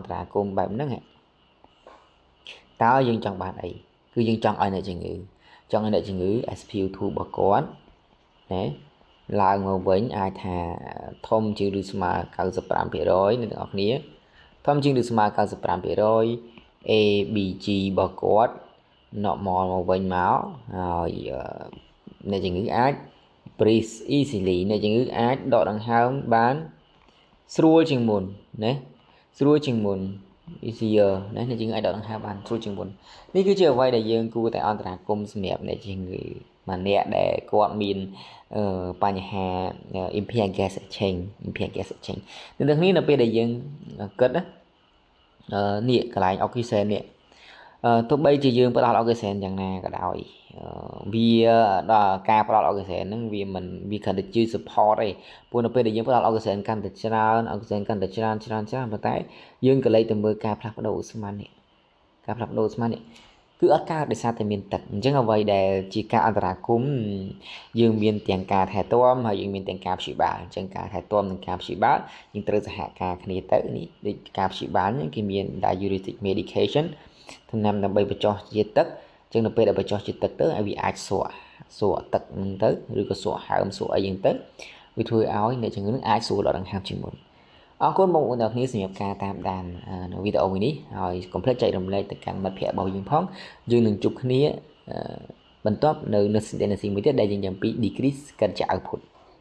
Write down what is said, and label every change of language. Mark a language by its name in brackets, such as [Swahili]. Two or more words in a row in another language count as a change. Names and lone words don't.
[Khmer] ន្តរាគមន៍បែបហ្នឹងតើយើងចង់បានអីគឺយើងចង់ឲ្យអ្នកជំងឺSpO2 របស់គាត់ណាឡើងមកវិញអាចថាធំជាងឬស្មើ 95% អ្នកទាំងអស់គ្នាធំជាងឬស្មើ 95% ABG របស់គាត់ normal មកវិញមកហើយអ្នកជំងឺអាច [English] breathe easily [Khmer] អ្នកជំងឺអាចដកដង្ហើមបានស្រួលជាងមុនណា easier ណាអ្នកជំងឺអាចដកដង្ហើមបានស្រួលជាងមុននេះគឺជាអ្វីដែលយើងគួរតែអន្តរាគមន៍សម្រាប់អ្នកជំងឺម្នាក់ដែលគាត់មានបញ្ហា [English] impaired gas exchange [Khmer] នៅគ្នានៅពេលដែលយើងគិតនេះកន្លែង oxygen នេះទោះបីជាយើងផ្ដល់ oxygen យ៉ាងណាក៏ដោយវាដល់ការផ្ដល់ oxygen ហ្នឹងវាគ្រាន់តែជួយ support ទេព្រោះនៅពេលដែលយើងផ្ដល់ oxygen កាន់តែច្រើនប៉ុន្តែយើងក៏លេចទៅមើលការផ្លាស់ប្ដូរឧស្ម័ននេះគឺអត់កើតដោយ សារតែមានទឹកអញ្ចឹងអ្វីដែលជាការអន្តរាគមន៍យើងមានទាំងការថែទាំហើយយើងមានទាំងការព្យាបាលអញ្ចឹងការថែទាំ និងការព្យាបាលយើងត្រូវសហការគ្នាទៅនេះដូចការព្យាបាលហ្នឹងគេមាន [English] diuretic medication [Khmer] ថ្នាំដើម្បីបញ្ចុះជាតិទឹកអញ្ចឹងនៅពេលដែលបញ្ចុះជាតិទឹកទៅឲ្យវាអាចសក់ទឹកហ្នឹងទៅឬក៏សក់ហើមសក់អីហ្នឹងទៅវាធ្វើឲ្យអ្នកជំងឺនឹងអាចស្រួលដកដង្ហើមជាងមុនអរគុណបងប្អូនទាំងអស់គ្នាសម្រាប់ការតាមដាននៅវីដេអូមួយនេះហើយកុំភ្លេចចែករំលែកទៅកាន់មិត្តភ័ក្តិរបស់យើងផងយើងនឹងជួបគ្នាបន្ទាប់នៅ next មួយទៀតដែលយើងនិយាយពី decrease កិច្ចជា output